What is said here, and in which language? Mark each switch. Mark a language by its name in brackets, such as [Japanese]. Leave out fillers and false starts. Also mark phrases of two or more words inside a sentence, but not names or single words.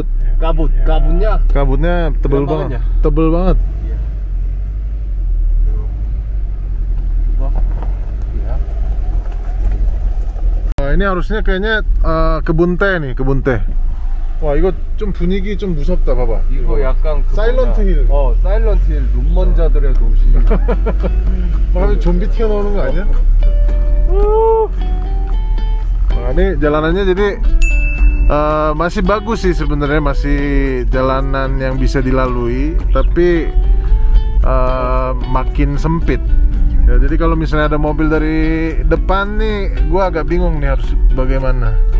[Indonesian] kabutnya Kabutnya tebel Berat banget. banget Tebel banget. Nah, ini harusnya kayaknya kebun teh nih, kebun teh. [Korean] 와, 이거 좀 분위기 좀 무섭다. 봐봐. 이거 약간 사일런트 힐. 사일런트 힐 눈먼자들의 도시. makanya 좀비 튀어나오는 거 아니야? [Indonesian] Nah, ini jalanannya jadi masih bagus sih sebenarnya, masih jalanan yang bisa dilalui, tapi makin sempit. Ya, jadi kalau misalnya ada mobil dari depan nih, gua agak bingung nih harus bagaimana.